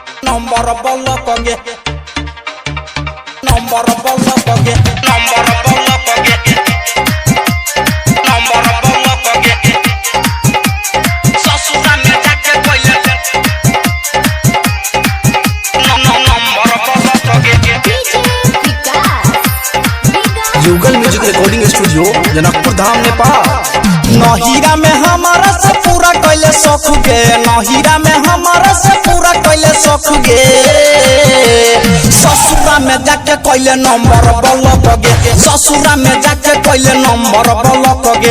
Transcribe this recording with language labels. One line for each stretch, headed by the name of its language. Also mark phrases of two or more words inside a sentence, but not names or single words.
English: number block again. Number block again. Number block again. Number block again.
Maithili: ससुरा में जाके कोई
English: number block again.
Maithili: युगल म्यूजिक रिकॉर्डिंग स्टूडियो जनकपुर धाम नेपाल। नहीरा में हमारा से पूरा कैले सख गे, नहीरा में हमारा से पूरा कैले सख गे। ससुरा में जाके कैले
English: number block
Maithili: गे, ससुरा में जाके कैले
English: number block
Maithili: गे।